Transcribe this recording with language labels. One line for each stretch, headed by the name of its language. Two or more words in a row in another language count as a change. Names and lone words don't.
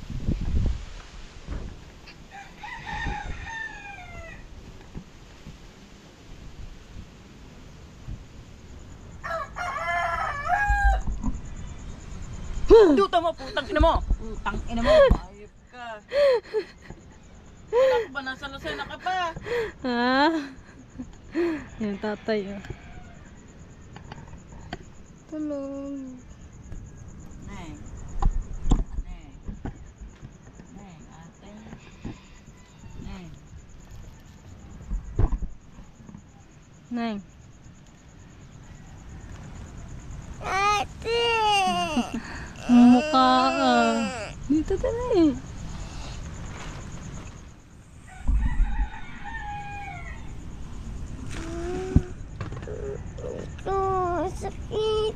Filipino: Duta mo, putang ina mo! Putang ina mo! Ayop ka! Wala ka ba? Nasa Lucena ka pa? Ha? Yan, tatay oh. Tulog. Neng. Neng. Neng, ate. Neng. Neng. Mukha dito tala eh. Sakit.